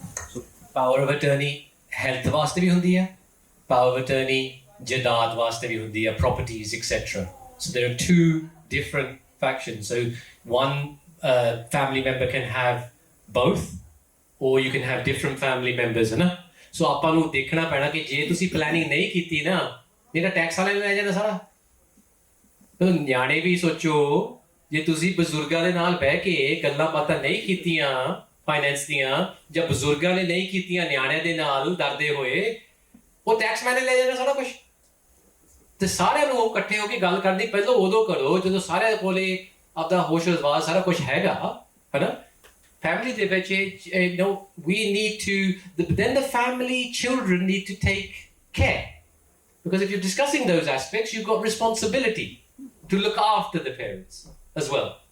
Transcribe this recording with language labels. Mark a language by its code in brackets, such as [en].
[en] So power of attorney health [pa] वास्ते भी हुंदी है, [en] power of attorney [pa] जायदाद वास्ते भी हुंदी है, [en] properties etc. So there are two different factions. So one family member can have both, or you can have different family members, है ना? [pa] So ਆਪਾਂ ਨੂੰ ਦੇਖਣਾ ਪੈਣਾ ਕਿ ਜੇ ਤੁਸੀਂ ਪਲੈਨਿੰਗ ਨਹੀਂ ਕੀਤੀ ਨਾ, ਨਹੀਂ ਤਾਂ ਟੈਕਸ ਵਾਲੇ ਨੇ ਲੈ ਜਾਣਾ ਸਾਰਾ। ਤਾਂ ਨਿਆਣੇ ਵੀ ਸੋਚੋ, ਜੇ ਤੁਸੀਂ ਬਜ਼ੁਰਗਾਂ ਦੇ ਨਾਲ ਬਹਿ ਕੇ ਗੱਲਾਂ ਬਾਤਾਂ ਨਹੀਂ ਕੀਤੀਆਂ ਫਾਈਨੈਂਸ ਦੀਆਂ, ਜਾਂ ਬਜ਼ੁਰਗਾਂ ਨੇ ਨਹੀਂ ਕੀਤੀਆਂ ਨਿਆਣਿਆਂ ਦੇ ਨਾਲ ਡਰਦੇ ਹੋਏ, ਉਹ ਟੈਕਸਮੈਨ ਨੇ ਲੈ ਜਾਣਾ ਸਾਰਾ ਕੁਝ। ਤੇ ਸਾਰਿਆਂ ਨੂੰ ਇਕੱਠੇ ਹੋ ਕੇ ਗੱਲ ਕਰਨੀ ਪਹਿਲਾਂ ਉਦੋਂ ਕਰੋ ਜਦੋਂ ਸਾਰਿਆਂ ਕੋਲੇ ਆਪਦਾ ਹੋਸ਼ ਹਵਾਸ ਸਾਰਾ ਕੁਝ ਹੈਗਾ, ਹੈ ਨਾ? [en] Family [pa] ਦੇ ਵਿੱਚ, [en] you know, we need to, then the family children need to take care, because if you're discussing those aspects, you've got responsibility to look after the parents as well.